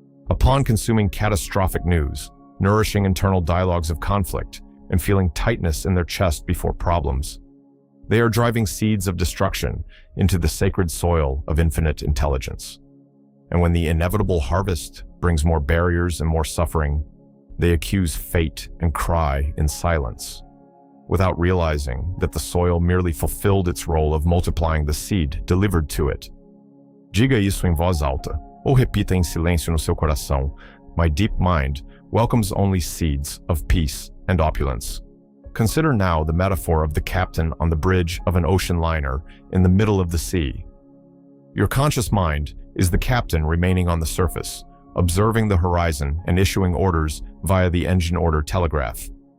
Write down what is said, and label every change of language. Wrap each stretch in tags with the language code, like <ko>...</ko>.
<en>Upon consuming catastrophic news, nourishing internal dialogues of conflict, and feeling tightness in their chest before problems, they are driving seeds of destruction into the sacred soil of infinite intelligence. And when the inevitable harvest brings more barriers and more suffering, they accuse fate and cry in silence, without realizing that the soil merely fulfilled its role of multiplying the seed delivered to it.</en> <pt>Diga isso em voz alta, ou repita em silêncio no seu coração.</pt> <en>My deep mind welcomes only seeds of peace and opulence. Consider now the metaphor of the captain on the bridge of an ocean liner in the middle of the sea. Your conscious mind is the captain remaining on the surface, observing the horizon and issuing orders via the engine order telegraph.</en>